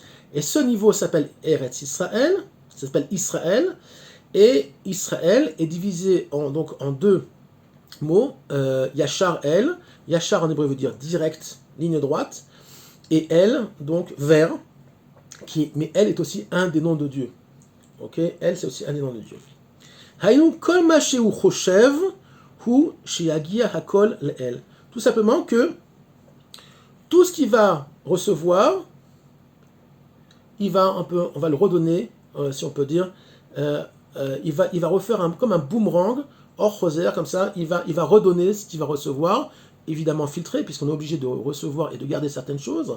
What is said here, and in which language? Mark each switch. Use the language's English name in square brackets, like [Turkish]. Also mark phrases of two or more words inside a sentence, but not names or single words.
[French] Et ce niveau s'appelle Eretz Israël, ça s'appelle Israël, et Israël est divisé en deux mots, [Hebrew] ישר אל, [French] Yachar en hébreu veut dire direct, ligne droite, et El, donc vers, mais El est aussi un des noms de Dieu. Ok, El c'est aussi un des noms de Dieu. [Hebrew] היינו כל מה שהוא חושב הוא שיגיע הכל לאל. [French] Tout simplement que tout ce qu'il va recevoir, on va le redonner, si on peut dire, il va refaire comme un boomerang, hors choser, comme ça, il va redonner ce qu'il va recevoir, évidemment filtré, puisqu'on est obligé de recevoir et de garder certaines choses.